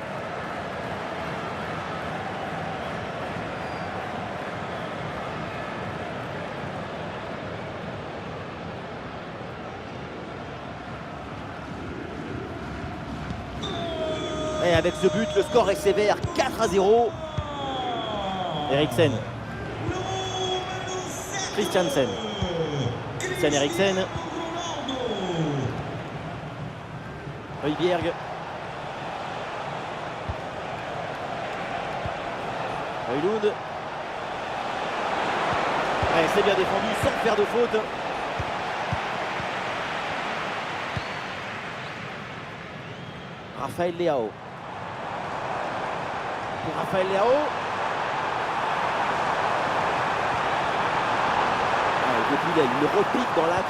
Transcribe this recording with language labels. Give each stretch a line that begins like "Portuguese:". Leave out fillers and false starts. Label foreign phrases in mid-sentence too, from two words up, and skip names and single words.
French: Et avec ce but, le score est sévère, 4-0. Eriksen. Christiansen. Christian Eriksen. Højbjerg. Højlund. Ouais, c'est bien défendu sans faire de faute. Rafael Leao. Pour Rafael Leao. Depuis là, il le repique dans l'axe.